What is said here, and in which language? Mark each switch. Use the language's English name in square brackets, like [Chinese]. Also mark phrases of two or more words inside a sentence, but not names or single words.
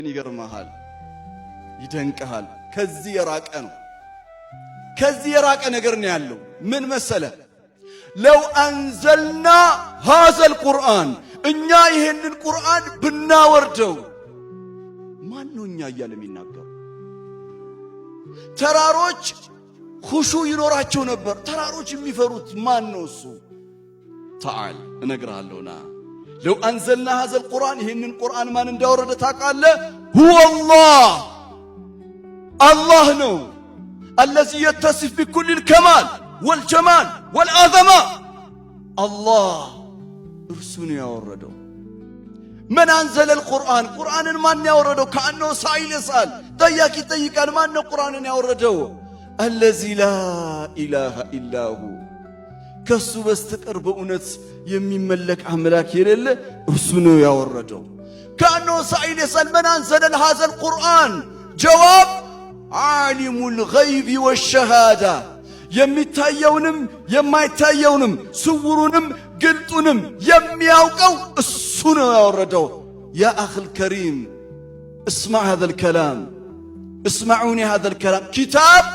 [Amharic] ይገርምሃል ይደንቀሃል ከዚህ የራቀ ነው ከዚህ የራቀ ነገር ነው ያለው ምን መሰለ [Arabic] لو أنزلنا هذا القرآن [Amharic] እኛ ይሄንን ቁርአን ብናወርደው ማን ነው እኛ እያለ የሚናገር ተራሮች ኹሹ ይኖራቸው ነበር ተራሮች የሚፈሩት ማን ነው እሱ تعال እነግርሃለሁና [Arabic] لو أنزلنا هذا القرآن [Amharic] ይሄንን ቁርአን ማን እንዳወረደ ታውቃለህ هو [Arabic] الله ነው الذي يتصف بكل الكمال والجمال والعظمة الله [Amharic] እርሱን ያወረደው [Arabic] من أنزل القرآن قرآن [Amharic] ማን ያወረደው [Arabic] كأنه سائل يسأل [Amharic] ጠያቂ ይጠይቃል ማን ነው ቁርአንን ያወረደው [Arabic] الذي لا إله إلا هو [Amharic] ከሱ በስተቀር በእውነት የሚመለክ አምላክ የሌለ እርሱ ነው ያወረደው [Arabic] كأنه سائل يسأل من أنزل هذا القرآن جواب عالم الغيب والشهادة [Amharic] የሚታየውንም የማይታየውንም ስውሩንም ግልጡንም የሚያውቀው እሱ ነው ያወረደው [Arabic] يا أخي الكريم اسمع هذا الكلام اسمعوني هذا الكلام كتاب